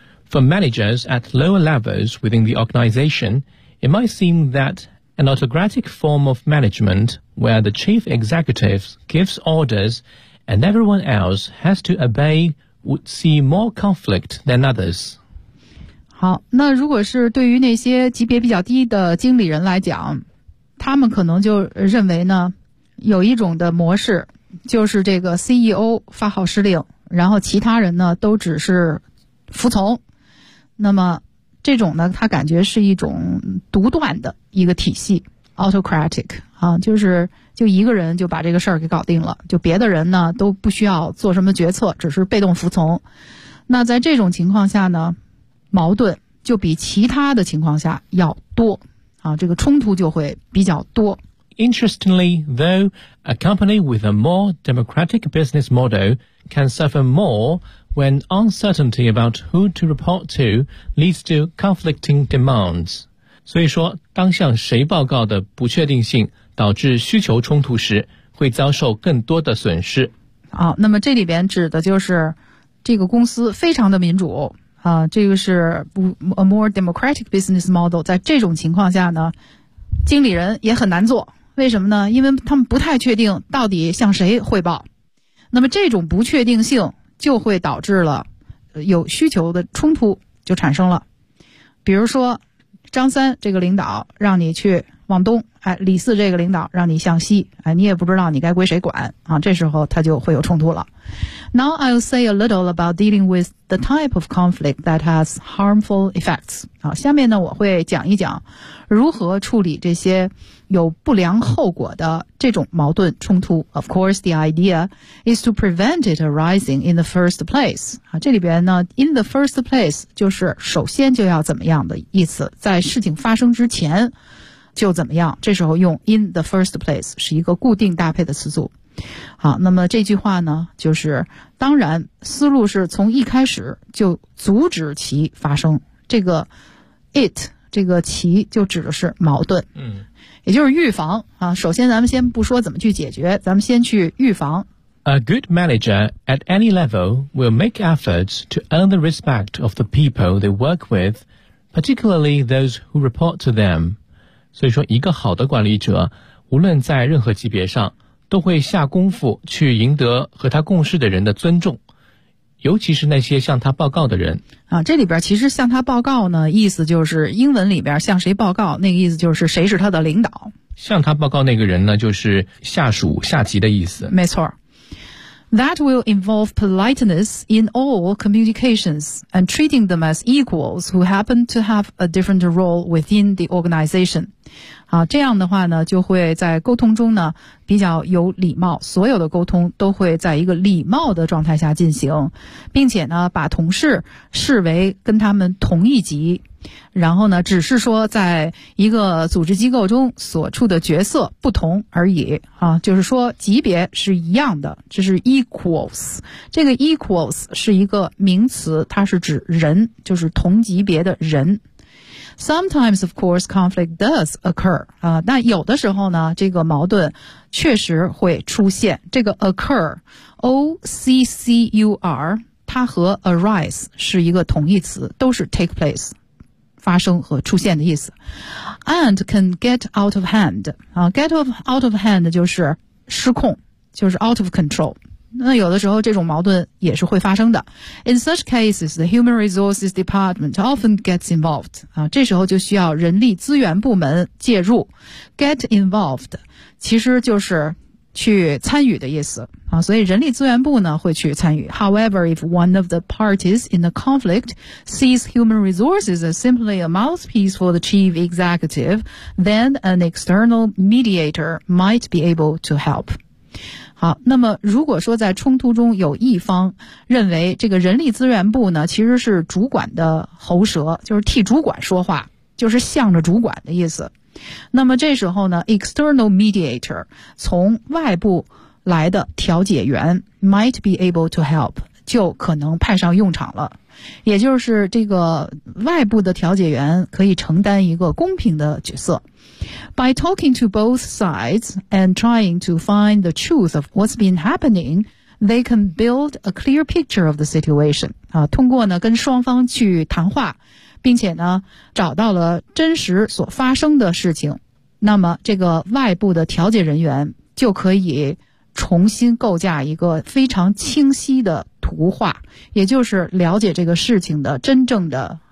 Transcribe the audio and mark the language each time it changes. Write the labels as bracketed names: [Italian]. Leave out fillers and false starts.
[English] For managers at lower levels within the organization, it might seem that an autocratic form of management where the chief executive gives orders and everyone else has to obey would see more conflict than others. [Chinese] 好，那如果是对于那些级别比较低的经理人来讲，他们可能就认为呢，有一种的模式，就是这个 CEO 发号施令，然后其他人呢都只是服从。那么这种呢，他感觉是一种独断的一个体系 ，autocratic 啊，就是就一个人就把这个事儿给搞定了，就别的人呢都不需要做什么决策，只是被动服从。那在这种情况下呢，矛盾就比其他的情况下要多啊，这个冲突就会比较多。 [English] Interestingly, though, a company with a more democratic business model can suffer more when uncertainty about who to report to leads to conflicting demands. [Chinese] 所以说，当向谁报告的不确定性导致需求冲突时，会遭受更多的损失。好，那么这里边指的就是这个公司非常的民主啊，这个是 [English] a more democratic business model， [Chinese] 在这种情况下呢，经理人也很难做，为什么呢？因为他们不太确定到底向谁汇报。那么这种不确定性就会导致了有需求的冲突就产生了。比如说张三这个领导让你去往东，哎，李四这个领导让你向西，哎，你也不知道你该归谁管啊，这时候他就会有冲突了。 [English] Now I'll say a little about dealing with the type of conflict that has harmful effects. [Chinese] 好，下面呢我会讲一讲如何处理这些有不良后果的这种矛盾冲突。 [English] Of course, the idea is to prevent it arising in the first place. [Chinese] 好，这里边呢 [English] in the first place [Chinese] 就是首先就要怎么样的意思，在事情发生之前就怎么样，这时候用 in the first place 是一个固定搭配的词组。好，那么这句话呢就是，当然思路是从一开始就阻止其发生，这个 it 这个其就指的是矛盾，嗯，也就是预防啊。首先咱们先不说怎么去解决，咱们先去预防。 [English] A good manager at any level will make efforts to earn the respect of the people they work with, particularly those who report to them. [Chinese] 所以说一个好的管理者无论在任何级别上都会下功夫去赢得和他共事的人的尊重，尤其是那些向他报告的人啊。这里边其实向他报告呢意思就是英文里边向谁报告，那个意思就是谁是他的领导，向他报告那个人呢就是下属下级的意思。没错。 [English] That will involve politeness in all communications and treating them as equals who happen to have a different role within the organization. [Chinese] 好，这样的话呢就会在沟通中呢比较有礼貌，所有的沟通都会在一个礼貌的状态下进行，并且呢把同事视为跟他们同一级，然后呢只是说在一个组织机构中所处的角色不同而已啊，就是说级别是一样的，这是 equals。这个 equals 是一个名词，它是指人，就是同级别的人。 [English] Sometimes, of course, conflict does occur. [Chinese] 但有的时候呢，这个矛盾确实会出现。这个 occur, O-C-C-U-R, 它和 arise 是一个同义词，都是 [English] take place, [Chinese] 发生和出现的意思。 [English] And can get out of hand. Get out of hand [Chinese] 就是失控，就是 [English] out of control. [Chinese] 那有的时候这种矛盾也是会发生的。 [English] In such cases, the human resources department often gets involved. [Chinese] 啊，这时候就需要人力资源部门介入。 [English] Get involved, [Chinese] 其实就是去参与的意思。啊，所以人力资源部呢会去参与。 [English] However, if one of the parties in the conflict sees human resources as simply a mouthpiece for the chief executive, then an external mediator might be able to help. [Chinese] 好，那么如果说在冲突中有一方认为这个人力资源部呢其实是主管的喉舌，就是替主管说话，就是向着主管的意思，那么这时候呢 [English] external mediator [Chinese] 从外部来的调解员 [English] might be able to help [Chinese] 就可能派上用场了，也就是这个外部的调解员可以承担一个公平的角色。 [English] By talking to both sides and trying to find the truth of what's been happening, they can build a clear picture of the situation. [Chinese] 啊，通过呢跟双方去谈话，并且呢找到了真实所发生的事情，那么这个外部的调解人员就可以重新构架一个非常清晰的图画，也就是了解这个事情的真正的